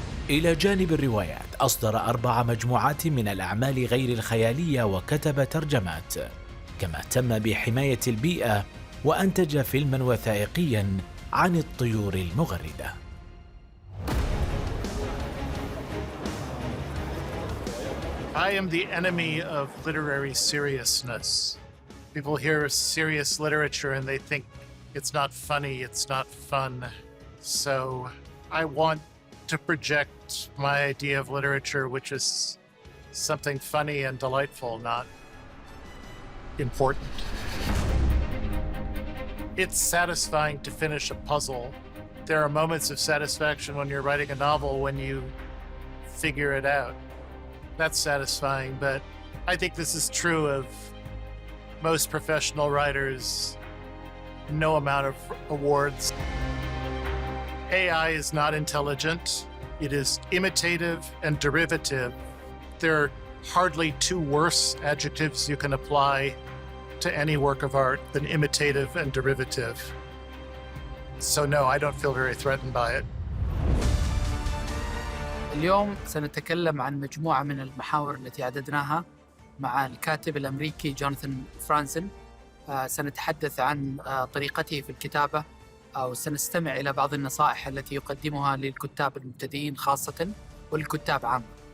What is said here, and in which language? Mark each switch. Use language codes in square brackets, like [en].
[ar] إلى جانب الروايات أصدر 4 مجموعات من الأعمال غير الخيالية وكتب ترجمات، كما اهتم بحماية البيئة وأنتج فيلما وثائقيا عن الطيور المغردة. [en] I am the enemy of literary seriousness. People hear serious literature and they think it's not funny, it's not fun. So I want to project my idea of literature, which is something funny and delightful, not important. It's satisfying to finish a puzzle. There are moments of satisfaction when you're writing a novel when you figure it out. That's satisfying, but I think this is true of most professional writers. No amount of awards. AI is not intelligent. It is imitative and derivative. There are hardly 2 worse adjectives you can apply to any work of art than imitative and derivative. So no, I don't feel very threatened by it. [ar] اليوم سنتكلم عن مجموعة من المحاور التي عددناها مع الكاتب الأمريكي جوناثان فرانزين. سنتحدث عن طريقته في الكتابة، أو سنستمع إلى بعض النصائح التي يقدمها للكتاب المبتدئين خاصة والكتاب عامة.